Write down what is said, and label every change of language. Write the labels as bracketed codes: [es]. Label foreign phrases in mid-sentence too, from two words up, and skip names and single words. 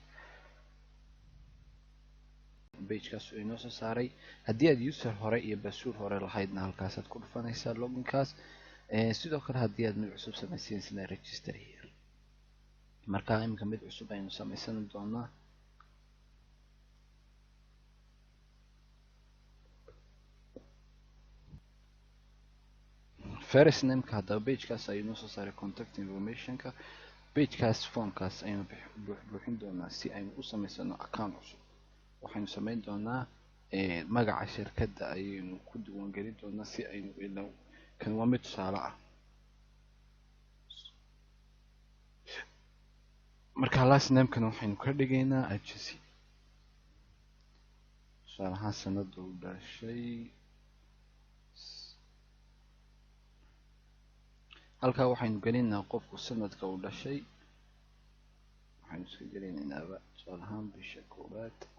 [so] pagekaas uu inoo soo saaray. haddii aad user hore iyo password hore lahaydna halkaasaad ku dhufanaysaa loginkaas. sidoo kale haddii aad mid cusub samaysiinaysana [en] register here. [so] marka iminka mid cusub aynu samaysan doonaa. [en] first name-ka [so] haddaba pagekaas ayuu inoo soo saaray [en] contact information-ka. [so] pagekaas formkaas aynu buuxin doonaa si aynu u samaysano account cusub. waxaynu samayn doonaa magaca shirkadda ayaynu ku diiwaangelin doonaa si aynu ilo kan waa mid tusaale ah. marka [en] last name-kana [so] waxaynu ka dhigaynaa agency. tusaale ahaan sanada uu dhashay. halkaa waxaynu gelinaynaa qofku sanadka uu dhashay. waxaynu iska gelinaynaa tusaale ahaan bisha koowaad.